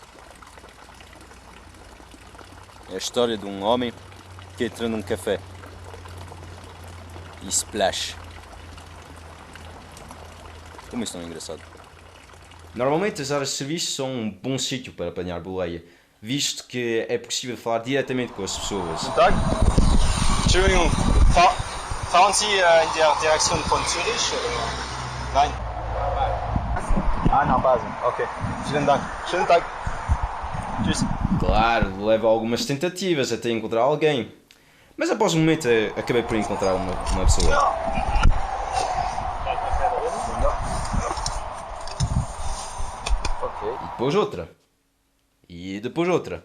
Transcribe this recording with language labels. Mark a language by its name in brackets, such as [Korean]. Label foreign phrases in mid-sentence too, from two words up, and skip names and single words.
[Portuguese] É a história de um homem que entra num café e splash. Como isso não é engraçado? Normalmente as áreas de serviço são um bom sítio para apanhar boleia, visto que é possível falar diretamente com as pessoas. [German] Guten Tag. Entschuldigung, fahren Sie in der Direktion von Zürich? Nein? Nach Basel. Okay. Vielen Dank. Schönen Tag. Tschüss. [Portuguese] Claro, leva algumas tentativas até encontrar alguém, mas após um momento acabei por encontrar uma pessoa. E depois outra. E depois outra.